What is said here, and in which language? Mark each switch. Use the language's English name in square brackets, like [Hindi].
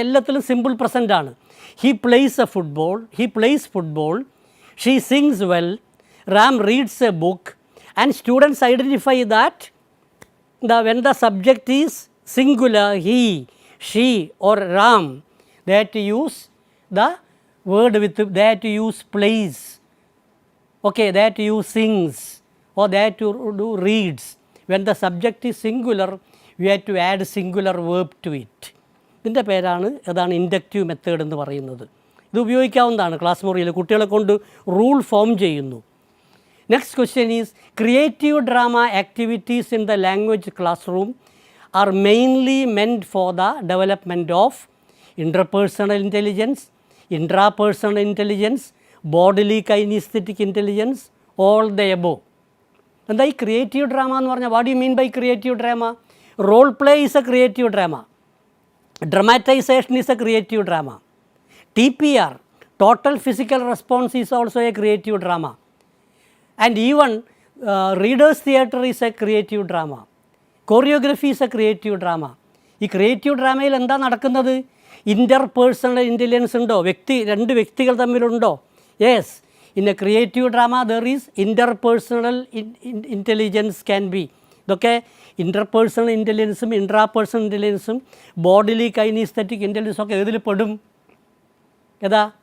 [Malayalam] എല്ലാത്തിലും simple present ആണ്. [English] He plays football, she sings well, Ram reads a book, and students identify that when the subject is singular, he, she or Ram, they have to use the word with, they have to use plays, okay, they have to use sings, or they have to do reads. When the subject is singular, we have to add singular verb to it. [Malayalam] ഇതിൻ്റെ പേരാണ് അതാണ് inductive method എന്ന് പറയുന്നത്. ഇത് ഉപയോഗിക്കാവുന്നതാണ് class മുറിയിൽ കുട്ടികളെ കൊണ്ട് റൂൾ ഫോം ചെയ്യുന്നു. [English] Next question is, creative drama activities in the language classroom are mainly meant for the development of interpersonal intelligence, intrapersonal intelligence, bodily kinesthetic intelligence, all the above. [Malayalam] എന്താ ഈ ക്രിയേറ്റീവ് ഡ്രാമ എന്ന് പറഞ്ഞാൽ? [English] What you mean by creative drama? Role play is a creative drama, dramatization is a creative drama, TPR, total physical response is also a creative drama, and even readers theatre is a creative drama, choreography is a creative drama. [Malayalam] ഈ creative ഡ്രാമയിൽ എന്താ നടക്കുന്നത്? Interpersonal intelligence ഉണ്ടോ? രണ്ട് വ്യക്തികൾ തമ്മിലുണ്ടോ? [English] Yes, in a creative drama there is interpersonal intelligence can be. [Malayalam] ഇതൊക്കെ interpersonal ഇൻ്റലിജൻസും intrapersonal ഇൻ്റലിജൻസും bodily കൈനീസ്തെറ്റിക് ഇൻ്റലിജൻസും ഒക്കെ ഏതിൽ പെടും? ഏതാ?